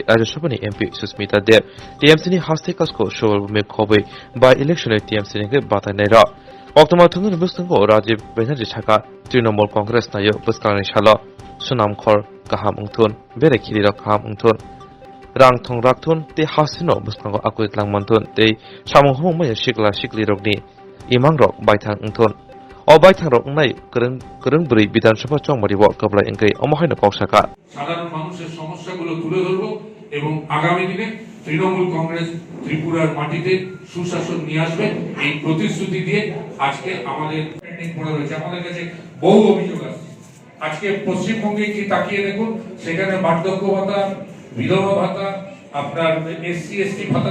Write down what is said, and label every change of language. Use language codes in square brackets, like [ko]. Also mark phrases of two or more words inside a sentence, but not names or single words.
[trp] Rajashabani MP Susmita Dev TMC ni Haste Kasko Showal Me Khobe [en] by election [trp] TMC ni Bata Nera Koktoma Thungun Bustango Rajiv Banerjee Chaka Trinamool Congress Nayo Buskani Shala Sunam Khor Kaham Ungthun Bere Khilira Kaham Ungthun Rang Thong Raktun Te Hasino Bustango Akuit Lang Mantun Te Samung Hong Maya Shikla Shikli Rogni Imang Rok Baithang Ungthun O Baithang Rok Nai Kereng Buri Bidan Sabha Chongmari Wak Kabla Ingkei Omohaina Koksaka [bn] সাধারণ মানুষের সমস্যাগুলো তুলে ধরব এবং আগামী দিনে তৃণমূল কংগ্রেস ত্রিপুরার মাটিতে সুশাসন নিয়ে আসবে এই প্রতিশ্রুতি দিয়ে আজকে আমাদের পেন্ডিং পড়ে রয়েছে আমাদের কাছে বহু অভিযোগ আসছে আজকে পশ্চিমবঙ্গে কি তাকিয়ে দেখুন সেখানে বার্ধক্য ভাতা বিধবা ভাতা আপনার এসসি এসটি ভাতা